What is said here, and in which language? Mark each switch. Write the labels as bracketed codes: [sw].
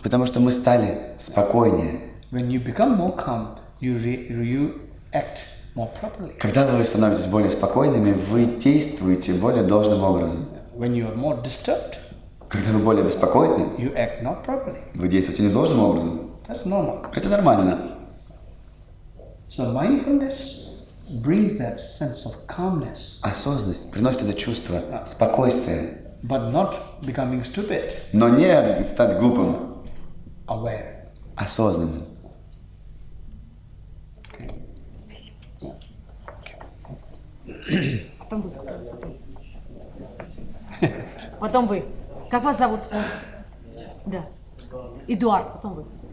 [ru] Потому что мы стали спокойнее. [en] When you become more calm, you act more properly. [ru] Когда вы становитесь более спокойными, вы действуете более должным образом. [en] When you are more disturbed, [ru] когда вы более беспокойны, [en] you act not properly. [ru] Вы действуете недолжным образом. [en] That's normal. [ru] Это нормально. [en] So mindfulness brings that sense of calmness. [ru] Осознанность приносит это чувство спокойствия. [en] But not becoming stupid. [ru] Но не стать глупым. [en] Aware. [ru] Осознанным. Потом вы. Потом вы. Как вас зовут? Да. Эдуард, потом вы.